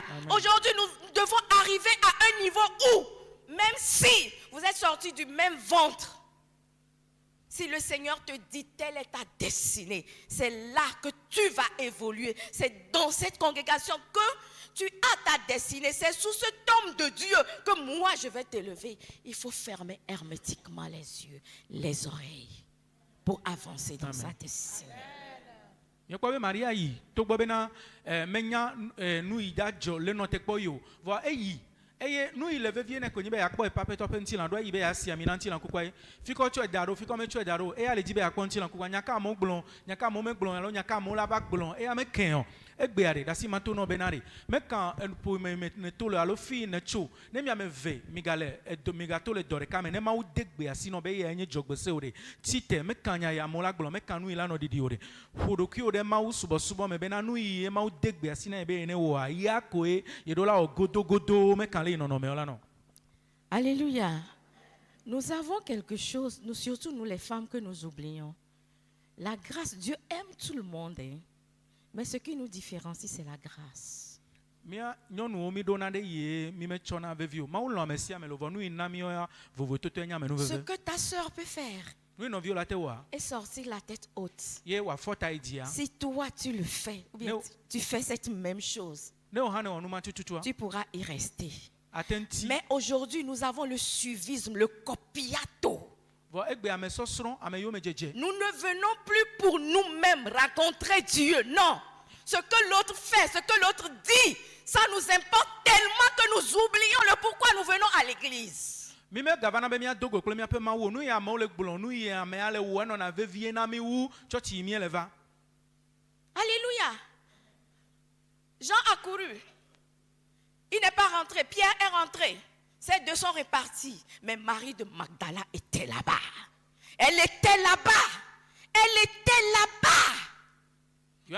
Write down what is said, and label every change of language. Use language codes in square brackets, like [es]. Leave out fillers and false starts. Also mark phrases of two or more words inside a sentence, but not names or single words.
[fr] Aujourd'hui, nous devons arriver à un niveau où, même si vous êtes sortis du même ventre, si le Seigneur te dit telle est ta destinée, c'est là que tu vas évoluer. C'est dans cette congrégation que tu as ta destinée. C'est sous cet homme de Dieu que moi je vais t'élever. Il faut fermer hermétiquement les yeux, les oreilles pour avancer dans sa destinée. [ee] Miekpɔ be Maria yi togbɔ bena menya nu yi da dzɔ le nɔte kpɔ yi o. Vɔ eyi eye nu yi le vevie ne konyi be yakpɔ epapetɔ ƒe ŋutilã ɖo eyi be yasi ami na ŋutilã kukua ye. Fikɔ tsɔe da ɖo, fikɔ metsɔe da ɖo. Eya le dzi be yakpɔ ŋutilã kukua. Nyaka amewo gblɔ, nyaka amewo megblɔ alo nyaka amewo la va gblɔ. Eya me kɛ o. Egbea ɖe ɖasi ma to nɔ bena ɖe. Meka ƒome me ne to le alo fi ne tso. Ne miame ve migato le dɔ ɖeka me ne Mawu de gbe asi nɔ be eya nye dzɔgbese o ɖe. Tite meka nya ya amewo la gblɔ, meka nu yi la nɔ ɖiɖi o ɖe. Ƒo ɖokuiwo ɖe Mawu subɔsubɔ me bena nu yi ye Mawu de gbe asi na ye be ye ne wɔa ya koe ye ɖo la wɔ godogodo meka le yi nɔnɔme o la nɔ. [fr] Alléluia. Nous avons quelque chose, surtout nous les femmes, que nous oublions. La grâce, Dieu aime tout le monde, hein. Mais ce qui nous différencie, c'est la grâce. [ee] Mia nyɔnuwo mi ɖona ɖe yie mi metsɔna vevi o. Mawu lɔ ame sia ame le vɔ nu yi na mi ya vovototo nya me nu [fr] Ce [ee] veve. [fr] que ta sœur peut faire [ee] Nu yi nɔviwo la te wɔa [fr] est sortir la tête haute. [ee] ye wòafɔ ta yi dzia. [fr] Si toi tu le fais, ou bien Non. tu fais cette même chose, [ee] Ne wo hã ne wɔ nu ma tututua. [fr] tu pourras y rester. [ee] Atenti. [fr] Mais aujourd'hui, nous avons le suivisme, le copiato. [ee] Vɔ egbe ame sɔsrɔ̃ ame yiwo me dzedze. [fr] Nous ne venons plus pour nous-mêmes rencontrer Dieu. Non. Ce que l'autre fait, ce que l'autre dit, ça nous importe tellement que nous oublions le pourquoi nous venons à l'église. [ee] Mi me gavana be miado go kple miaƒe Mawu. Nu yi amewo le gblɔ, nu yi amea le wɔ enɔna vevie na mi wu tsɔtsi yi mie le va. [fr] Alléluia. Jean a couru. Il n'est pas rentré. Pierre est rentré. Ces deux sont repartis. Mais Marie de Magdala était là-bas. Elle était là-bas. Elle était là-bas. Johannes